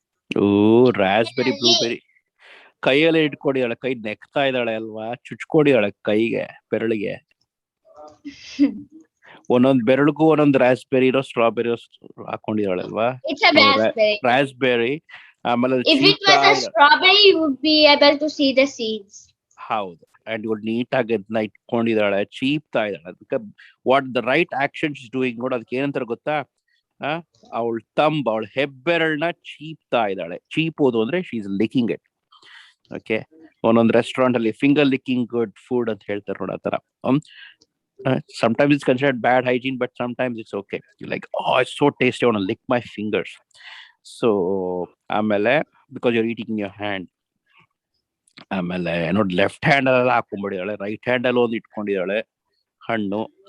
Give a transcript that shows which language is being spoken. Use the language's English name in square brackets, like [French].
[Kannada] ಓ, raspberry blueberry ಕೈಯಲ್ಲೇ ಇಟ್ಕೊಂಡಿದ್ದಾಳೆ. ಕೈ ನೆಕ್ತಾ ಇದ್ದಾಳೆ ಅಲ್ವಾ? ಚುಚ್ಕೊಂಡಿದ್ದಾಳೆ ಕೈಗೆ, ಬೆರಳಿಗೆ. ಒಂದೊಂದ್ ಬೆರಳಿಗೂ ಒಂದೊಂದ್ ರಾಸ್ಬೆರಿ ಸ್ಟ್ರಾಬೆರಿ ಹಾಕೊಂಡಿದ್ದಾಳೆ ಅಲ್ವಾ? ರಾಸ್ಬೆರಿ. ಆಮೇಲೆ [English] strawberry you would be able to see the seeds. [Kannada] ಹೌದು, ಅಂಡ್ ಇವಳು ನೀಟಾಗಿ ಅದನ್ನ ಇಟ್ಕೊಂಡಿದ್ದಾಳೆ, ಚೀಪ್ತಾ ಇದ್ದಾಳೆ. ಅದಕ್ಕೆ [English] what the right action is doing [Kannada] ನೋಡು. ಅದಕ್ಕೆ ಏನಂತಾರೆ ಗೊತ್ತಾ? ಅವಳ ಅವಳ ಹೆಬ್ಬೆರಳನ್ನ ಚೀಪ್ತಾ ಇದ್ದಾಳೆ. ಚೀಪೋದು ಅಂದ್ರೆ [English] She is licking it. [Kannada] Okay, ಒಂದೊಂದು ರೆಸ್ಟೋರೆಂಟ್ ಅಲ್ಲಿ [English] finger licking good food [Kannada] ಅಂತ ಹೇಳ್ತಾರೆ ನೋಡಿ, ಆ ತರ. [English] Sometimes it's considered bad hygiene, but sometimes it's okay. You're like, oh, it's so tasty, I want to lick my fingers. So [Kannada] ಆಮೇಲೆ [English] because you're eating in your hand. [Kannada] ಆಮೇಲೆ ನೋಡಿ, left hand ಅಲ್ಲಿ ಹಾಕೊಂಡ್ಬಿಡಿದಾಳೆ, right hand ಅಲ್ಲಿ ಒಂದು ಇಟ್ಕೊಂಡಿದ್ದಾಳೆ ಹಣ್ಣು.